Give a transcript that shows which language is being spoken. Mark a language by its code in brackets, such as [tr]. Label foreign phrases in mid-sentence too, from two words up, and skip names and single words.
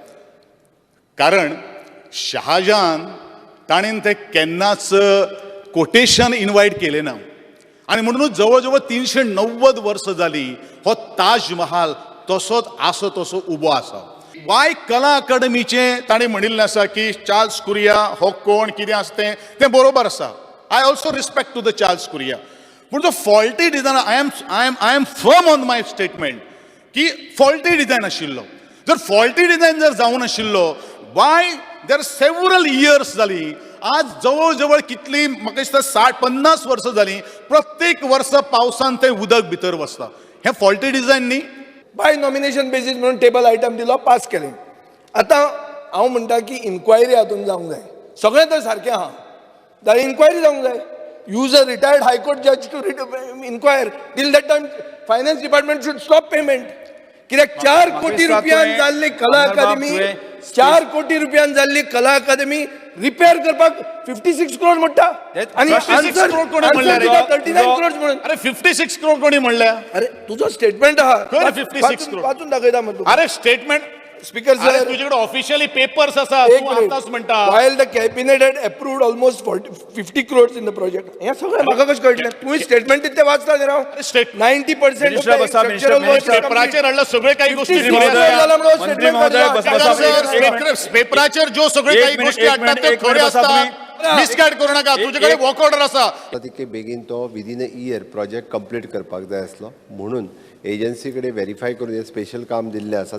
[kok] कारण शहाजहान ताणेन ते केन्नाच कोटेशन इन्वायट केलें ना आणि म्हणूनच जवळ जवळ 390 वर्सां जाली हो ताज महाल तसोच आसो तसो उबो आसा। वाय कला अकादमीचे ताणें म्हणिल्लें आसा की चार्ल्स कुरिया हो कोण कितें आसा तें बरोबर आसा। [en] I also respect to the Charles Correa. But the faulty design, I am firm on my statement की faulty design आशिल्लो। [kok] जर [en] faulty design [kok] जर जावन आशिल्लो, [en] why there are several years [kok] जाली, आज जवळ जवळ कितली म्हाका दिसता 60-50 वर्सां जाली, प्रत्येक वर्सा पावसान ते उदक भितर वचता। हे [en] faulty design [kok] न्ही? [en] by nomination basis [kok] म्हणून [en] table item [kok] दिलो, पास केलें। आतां हांव म्हणटा की इन्क्वायरी हातून जावंक जाय। सगळें तर सारकें आहा, [en] the inquiry [kok] जावंक जाय। [en] use a retired High Court judge to inquire. till that time finance department should stop payment. [kok] कित्याक 4 कोटी रुपयान जाल्ली कला अकादमी 4 कोटी रुपयान जाल्ली कला अकादमी रिपेअर करपाक 56 करोड म्हणटा आणि 56 करोड कोणी म्हणले रे? 39 करोड म्हणून। अरे 56 करोड कोणी म्हणल्या? अरे तुझो स्टेटमेंट आहा, खंय 56 करोड? वाचून दाखयता मग। अरे स्टेटमेंट स्पीकर सर, तुझ्याकडे [en] officially papers [kok] आसा, तू आताच म्हणटा। [en] While the cabinet had approved almost 50 crores in the project. [kok] हे सगळं म्हाका कशें कळटलें? तुम्ही स्टेटमेंट ते वाचता रे राव। [en] 90% of the structural work [kok] पेपराचेर हाडला सगळे काही गोष्टी पेपराचेर ज्यो सगळे काही गोष्टी हाडटात ते खरे आसतात। मिसगायड करू नका, तुझ्याकडे वॉक ऑर्डर आसा। तिके [en] begin to within a year project complete [kok] करपाक जाय आसलो म्हणून एजन्सी कडे व्हेरीफाय करून हे स्पेशल काम दिल्लें आसा।